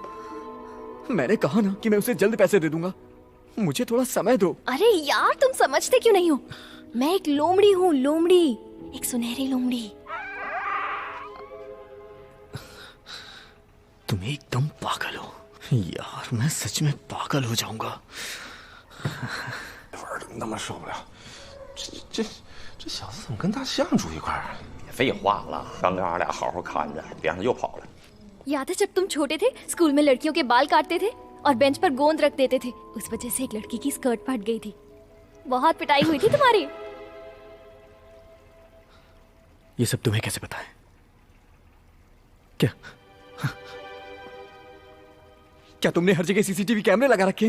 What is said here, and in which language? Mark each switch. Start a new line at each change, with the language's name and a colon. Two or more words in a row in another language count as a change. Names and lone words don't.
Hindi: मैंने कहा ना कि मैं उसे जल्द पैसे दे दूंगा, मुझे थोड़ा समय दो। अरे यार तुम समझते क्यों नहीं हो? मैं एक लोमड़ी हूँ, लोमड़ी, एक सुनहरी लोमड़ी। तुम एकदम पागल हो यार, मैं सच में पागल हो जाऊंगा।
Chinese: 那么受不了，这小子怎么跟大象住一块儿？废话了，刚跟俺俩好好看着，别让他又跑了。
Hindi: याद है जब तुम छोटे थे, स्कूल में लड़कियों के बाल काटते थे और बेंच पर गोंद रख देते थे? उस वजह से एक लड़की की स्कर्ट फट गई थी। बहुत पिटाई हुई थी तुम्हारी। ये सब तुम्हें कैसे पता है? क्या तुमने हर जगह
English: CCTV cameras
Hindi: लगा रखे हैं?